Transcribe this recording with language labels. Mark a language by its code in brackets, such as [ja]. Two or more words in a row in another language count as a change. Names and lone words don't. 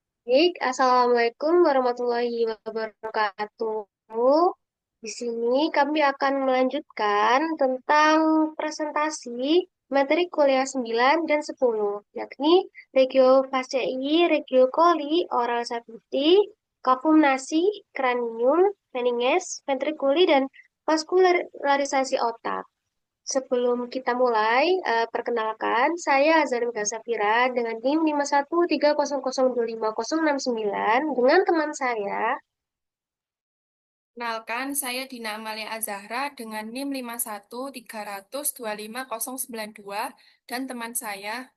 [ar] Baik, السلام عليكم ورحمة الله وبركاته. [id] Di sini kami akan melanjutkan tentang presentasi materi kuliah 9 dan 10, yakni regio fasciae, regio coli, oral sapiti, cavum nasi, cranium, meninges, ventriculi, dan vaskularisasi otak. Sebelum kita mulai, perkenalkan, saya Azhar Safira dengan NIM 513002569 dengan teman saya. Kenalkan, saya Dina Amalia Azahra dengan NIM 51300259092 dan teman saya.